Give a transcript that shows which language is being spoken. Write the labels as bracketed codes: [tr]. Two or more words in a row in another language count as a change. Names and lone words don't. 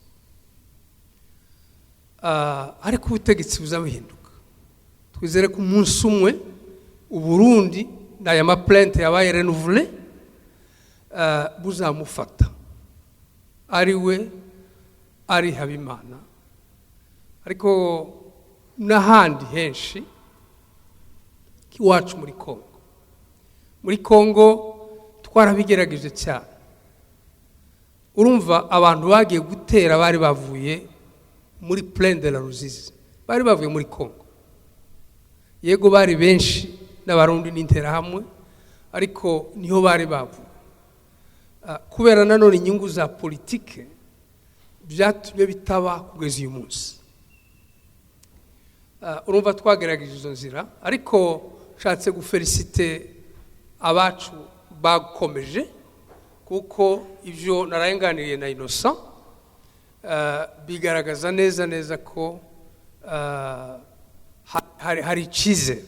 [rw] ariko ubutegetsi buzabihinduka twizere ko umunsi umwe u Burundi n'aya ma plainte yabaye renouvelé buzamufata ari we ari Habimana, ariko n'ahandi henshi iwacu muri Kongo. Muri Kongo twarabigerageje cyane. Urumva abantu bagiye gutera bari bavuye muri Plaine de la Ruzizi, bari bavuye muri Kongo. Yego bari benshi n'abarundi n'interahamwe, ariko niho bari bavuye. Kubera nanone inyungu za politike byatumye bitaba kugeza uyu munsi. Urumva twagerageje izo nzira, ariko nshatse gufelicite abacu bakomeje, kuko ibyo narayenganiriye na Innocent bigaragaza neza ko hari icyizere.